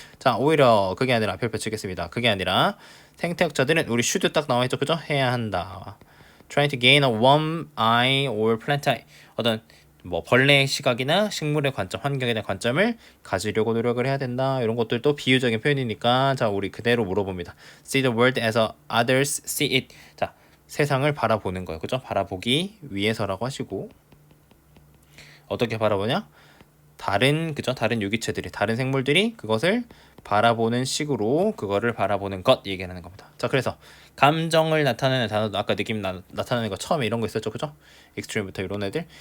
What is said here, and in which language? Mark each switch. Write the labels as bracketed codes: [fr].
[ko] 자, 오히려 그게 아니라 별표 치겠습니다. 그게 아니라 생태학자들은 우리 should 딱 나와있죠, 그죠? 해야 한다. [en] Trying to gain a warm eye or plant eye, [ko] 어떤 뭐 벌레의 시각이나 식물의 관점, 환경에 대한 관점을 가지려고 노력을 해야 된다. 이런 것들도 비유적인 표현이니까, 자, 우리 그대로 물어봅니다. [en] See the world as others see it. [ko] 자, 세상을 바라보는 거예요, 그죠? 바라보기 위해서라고 하시고, 어떻게 바라보냐? 다른 유기체들이, 다른 생물들이 그것을 바라보는 식으로 그거를 바라보는 것 얘기하는 겁니다. 자, 그래서 감정을 나타내는 단어도 아까 느낌 나타내는 거 처음에 이런 거 있었죠, 그죠? 익스트림부터 이런 애들.